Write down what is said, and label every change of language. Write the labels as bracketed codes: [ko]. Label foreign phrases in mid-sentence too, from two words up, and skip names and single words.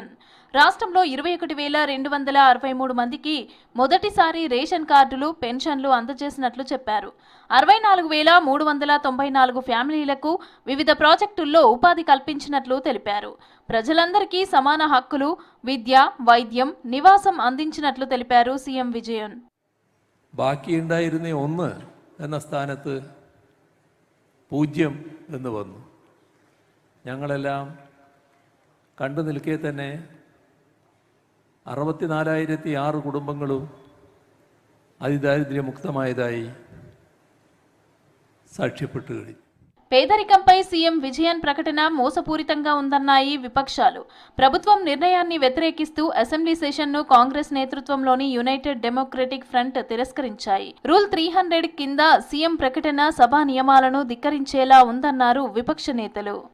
[te] రాష్ట్రంలో 21,263 మందికి మొదటిసారి రేషన్ కార్డులు, పెన్షన్లు అందజేసినట్లు చెప్పారు. 64,394 ఫ్యామిలీలకు వివిధ ప్రాజెక్టుల్లో ఉపాధి కల్పించినట్లు తెలిపారు. ప్రజలందరికీ సమాన హక్కులు, విద్య, వైద్యం, నివాసం అందించినట్లు తెలిపారు సీఎం విజయన్. [ml] ബാക്കിയുണ്ടായിരുന്ന 1 എന്ന സ്ഥാനത്ത് 0 എന്ന് വന്നു. ഞങ്ങളെല്ലാം കണ്ടു നിൽക്കെ തന്നെ 64,006 കുടുംബങ്ങളും അതിദാരിദ്ര്യമുക്തമായതായി സാക്ഷ്യപ്പെട്ടു കഴിഞ്ഞു. [te] పేదరికంపై సీఎం విజయన్ ప్రకటన మోసపూరితంగా ఉందన్నాయి విపక్షాలు. ప్రభుత్వం నిర్ణయాన్ని వ్యతిరేకిస్తూ అసెంబ్లీ సెషన్ను కాంగ్రెస్ నేతృత్వంలోని యునైటెడ్ డెమోక్రటిక్ ఫ్రంట్ తిరస్కరించాయి. రూల్ 300 కింద సీఎం ప్రకటన సభా నియమాలను ధిక్కరించేలా ఉందన్నారు విపక్ష నేతలు.